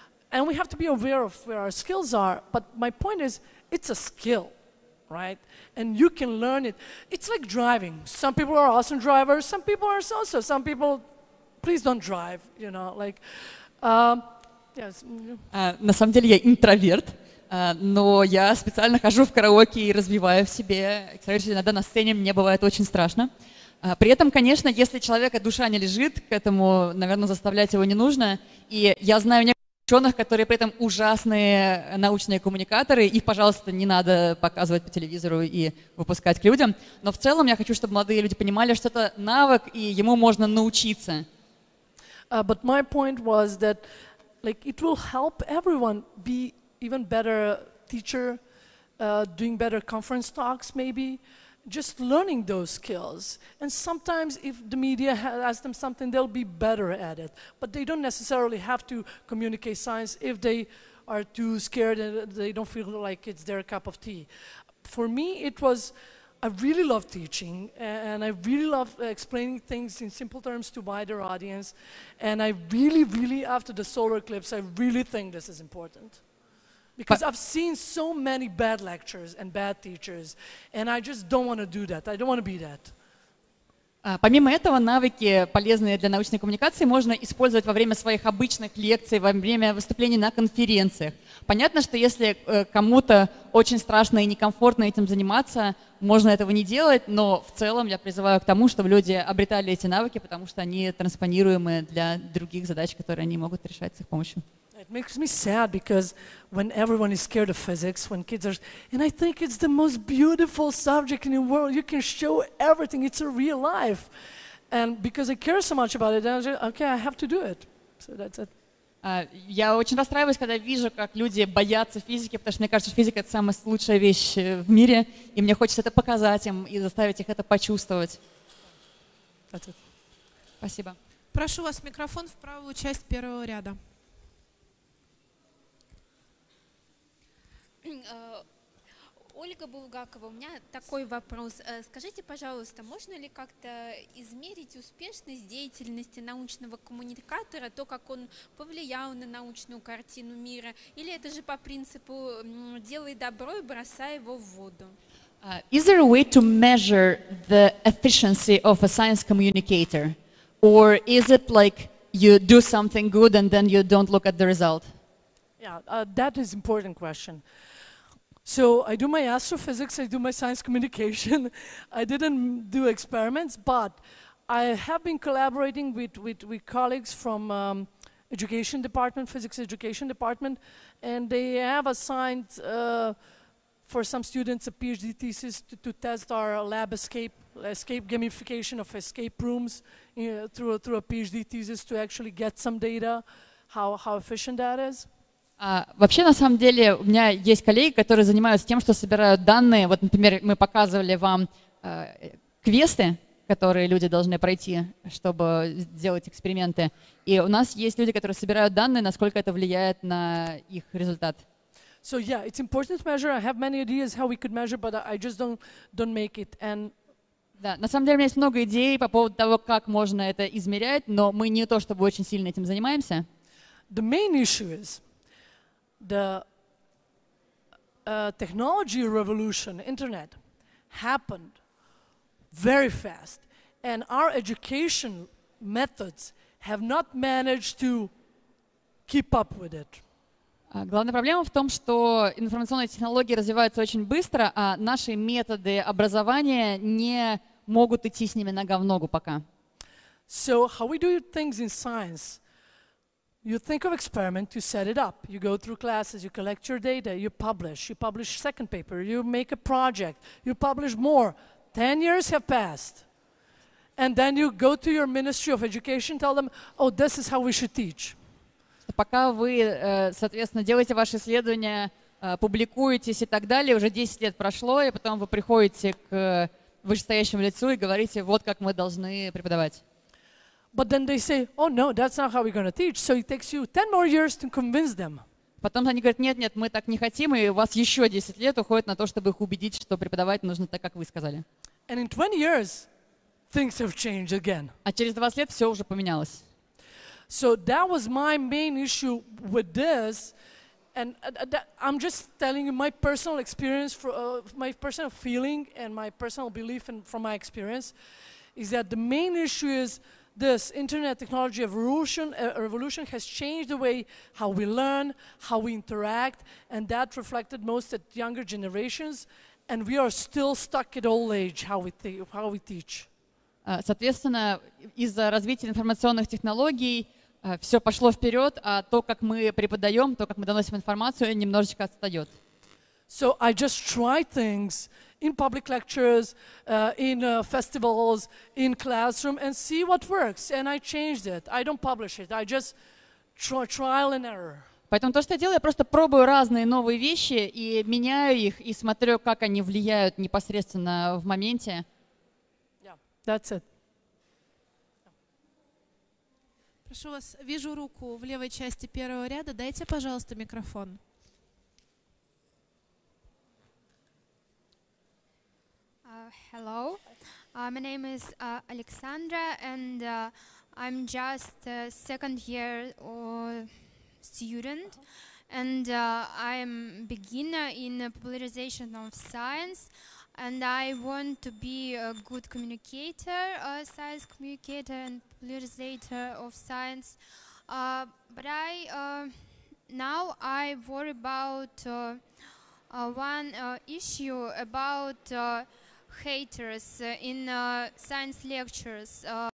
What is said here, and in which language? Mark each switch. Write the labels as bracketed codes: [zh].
[en] And we have to be aware of where our skills are. But my point is, it's a skill, right? And you can learn it. It's like driving. Some people are awesome drivers. Some people are so-so. Some people, please don't drive, you know, like, yes. [ru] На самом деле я интроверт, но я специально хожу в караоке и развиваю в себе. Иногда на сцене мне бывает очень страшно. При этом, конечно, если человека душа не лежит, к этому, наверное, заставлять его не нужно. И я знаю некоторых ученых, которые при этом ужасные научные коммуникаторы. Их, пожалуйста, не надо показывать по телевизору и выпускать к людям. Но в целом я хочу, чтобы молодые люди понимали, что это навык, и ему можно научиться. [en] But my point was that like, it will help everyone be even better teacher, doing better conference talks maybe, just learning those skills. And sometimes if the media asks them something, they'll be better at it. But they don't necessarily have to communicate science if they are too scared and they don't feel like it's their cup of tea. For me, it was, I really love teaching, and I really love explaining things in simple terms to wider audience. And I really, after the solar eclipse, I really think this is important. Because I've seen so many bad lectures and bad teachers, and I just don't want to do that. I don't want to be that. [ru] Помимо этого, навыки, полезные для научной коммуникации, можно использовать во время своих обычных лекций, во время выступлений на конференциях. Понятно, что если кому-то очень страшно и некомфортно этим заниматься, можно этого не делать, но в целом я призываю к тому, чтобы люди обретали эти навыки, потому что они транспонируемы для других задач, которые они могут решать с их помощью. [en] It makes me sad because when everyone is scared of physics, when kids are, and I think it's the most beautiful subject in the world. You can show everything. It's a real life. And because I care so much about it, I was like, okay, I have to do it. So that's it. [ru] Я очень расстраиваюсь, когда вижу, как люди боятся физики, потому что мне кажется, что физика — это самая лучшая вещь в мире, и мне хочется это показать им и заставить их это почувствовать. [en] That's it. [ru] Спасибо. Прошу вас микрофон в правую часть первого ряда. Ольга Булгакова, у меня такой вопрос. Скажите, пожалуйста, можно ли как-то измерить успешность деятельности научного коммуникатора, то, как он повлиял на научную картину мира, или это же по принципу «делай добро и бросай его в воду»? [en] Is there a way to measure the efficiency of a science communicator? Or is it like you do something good and then you don't look at the result? Yeah, that is an important question. So I do my astrophysics, I do my science communication. I didn't do experiments, but I have been collaborating with colleagues from education department, physics education department, and they have assigned for some students a PhD thesis to test our lab escape gamification of escape rooms through a PhD thesis to actually get some data, how efficient that is. [ru] Вообще, на самом деле, у меня есть коллеги, которые занимаются тем, что собирают данные. Вот, например, мы показывали вам квесты, которые люди должны пройти, чтобы сделать эксперименты. И у нас есть люди, которые собирают данные, насколько это влияет на их результат. [en] So yeah, it's important to measure. I have many ideas how we could measure, but I just don't make it. And [ru] да, на самом деле у меня есть много идей по поводу того, как можно это измерять, но мы не то чтобы очень сильно этим занимаемся. [en] The main issue is the technology revolution, internet, happened very fast, and our education methods have not managed to keep up with it. [ru] Главная проблема в том, что информационные технологии развиваются очень быстро, а наши методы образования не могут идти с ними нога в ногу пока. [en] So how we do things in science? You think of experiment, you set it up, you go through classes, you collect your data, you publish second paper, you make a project, you publish more. 10 years have passed. And then you go to your Ministry of Education, tell them, oh, this is how we should teach. [ru] Пока вы, соответственно, делаете ваши исследования, публикуетесь и так далее, уже 10 лет прошло, и потом вы приходите к вышестоящему лицу и говорите, вот как мы должны преподавать. [en] But then they say, oh no, that's not how we're going to teach. So it takes you 10 more years to convince them. [ru] Потом они говорят, нет, мы так не хотим, и у вас еще 10 лет уходит на то, чтобы их убедить, что преподавать нужно так, как вы сказали. [en] And in 20 years, things have changed again. [ru] А через 20 лет все уже поменялось. [en] So that was my main issue with this. And I'm just telling you my personal experience, my personal feeling and my personal belief from my experience is that the main issue is this internet technology revolution has changed the way how we learn, how we interact, and that reflected most at younger generations, and we are still stuck at old age how we teach. [ru] Соответственно, из-за развития информационных технологий Все пошло вперед, а то, как мы преподаем, то, как мы доносим информацию, немножечко отстает. [en] So I just try things in public lectures, in festivals, in classroom, and see what works. And I changed it. I don't publish it. I just trial and error. [ru] Поэтому то, что я делаю, я просто пробую разные новые вещи и меняю их, и смотрю, как они влияют непосредственно в моменте. [en] Yeah, that's it. [ru] Прошу вас, вижу руку в левой части первого ряда. Дайте, пожалуйста, микрофон. [en] Hello, my name is Alexandra, and I'm just a second year student, and I'm beginner in popularization of science, and I want to be a good communicator, science communicator and popularizer of science, but now I worry about one issue about haters in science lectures.